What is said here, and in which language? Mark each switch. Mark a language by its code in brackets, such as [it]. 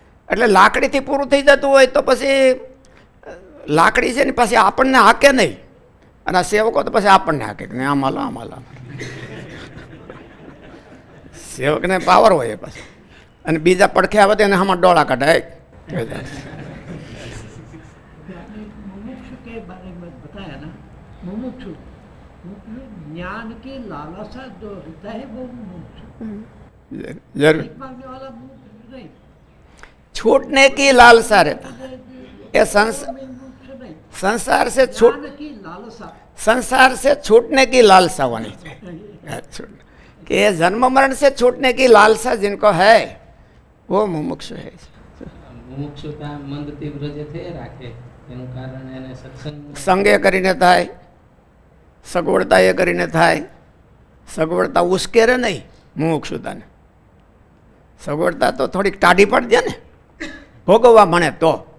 [gu] એટલે લાકડીથી પૂરું થઈ જતું હોય તો પછી લાકડી છે ને પછી આપણને હાકે નહીં, અને આ સેવકો તો પછી આપણને હાકે કે આમાં લો આમાં લો. સેવકને પાવર હોય પછી, અને બીજા પડખે આવે તો એને આમાં ડોળા કઢાય. [hi] मुमुक्षु के बारे में बताया ना, मुमुक्षु ज्ञान की लालसा जो रहता है वो मुमुक्षु, [gu] જરૂર [hi] मांगने वाला मुमुक्षु नहीं, छूटने की लालसा रहता ये मुमुक्षु नहीं, संसार से छूट ज्ञान की लालसा संसार से छूटने की लालसा होनी चाहिए कि ये जन्म मरण से छूटने की लालसा जिनको है वो मुमुक्षु है. [gu] મુમુક્ષુતા મંદ તીવ્ર જે થઈ રાખે એનું કારણ એને સત્સંગ સંગે કરીને થાય, સગવડતા એ કરીને થાય. સગવડતા ઉશ્કેરે નહીં મુમુક્ષુતાને, સગવડતા તો થોડીક ટાઢી પડી દે ને ભોગવવા મળે તો.